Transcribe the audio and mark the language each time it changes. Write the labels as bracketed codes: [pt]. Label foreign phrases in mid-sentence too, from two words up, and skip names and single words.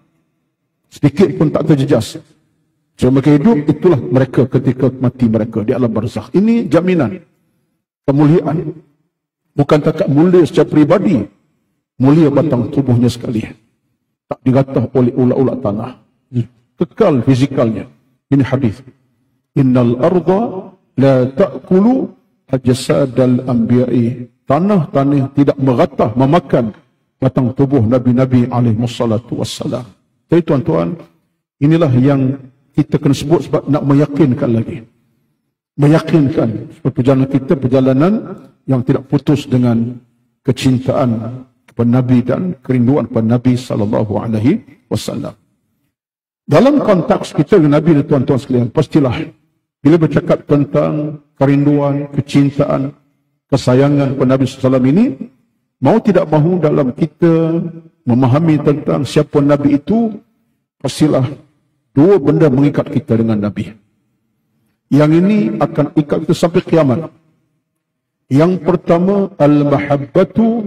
[ms] Sedikit pun tak terjejas. Selama mereka hidup, itulah mereka ketika mati mereka di alam barzakh. Ini jaminan kemuliaan. Bukan takat mulia secara peribadi, mulia batang tubuhnya sekali. Tak diratah oleh ulat-ulat tanah. Kekal fizikalnya. Ini hadis. [ar] إن الأرض لا تأكل أجساد الأنبياء. [ms] Tanah-tanah tidak meratah, memakan batang tubuh Nabi-Nabi [ar] عليه الصلاة والسلام. [ms] Jadi tuan-tuan, inilah yang kita kena sebut sebab nak meyakinkan lagi. Meyakinkan sebab perjalanan kita, perjalanan yang tidak putus dengan kecintaan kepada Nabi dan kerinduan kepada Nabi [ar] صلى الله عليه وسلم. [ms] Dalam konteks kita dengan Nabi dan tuan-tuan sekalian, pastilah bila bercakap tentang kerinduan, kecintaan, kesayangan kepada Nabi [ar] صلى الله عليه وسلم [ms] ini, mau tidak mahu dalam kita memahami tentang siapa Nabi itu, pastilah dua benda mengikat kita dengan Nabi. Yang ini akan ikat kita sampai kiamat. Yang pertama, al-mahabbatu.